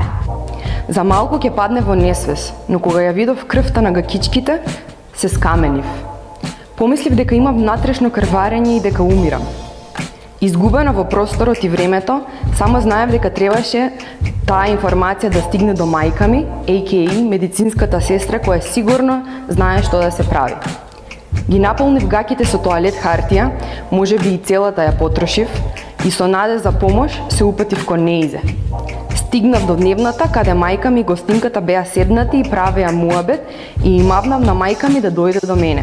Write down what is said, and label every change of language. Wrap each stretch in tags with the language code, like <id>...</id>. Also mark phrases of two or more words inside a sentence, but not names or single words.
<mk>За малку ќе падне во несвес, но кога ја видов крвта на гакичките, се скаменив. Помислив дека имам внатрешно крварење и дека умирам. Изгубена во просторот и времето, само знаев дека требаше таа информација да стигне до мајка ми, a.k.a. медицинската сестра која сигурно знае што да се прави. Ги наполнив гаките со тоалет хартија, можеби и целата ја потрошив, и со наде за помош се упатив кон неизе. Стигнав до дневната каде мајка ми и гостинката беа седнати и правеа муабет и им мавнав на мајка ми да дојде до мене.</mk>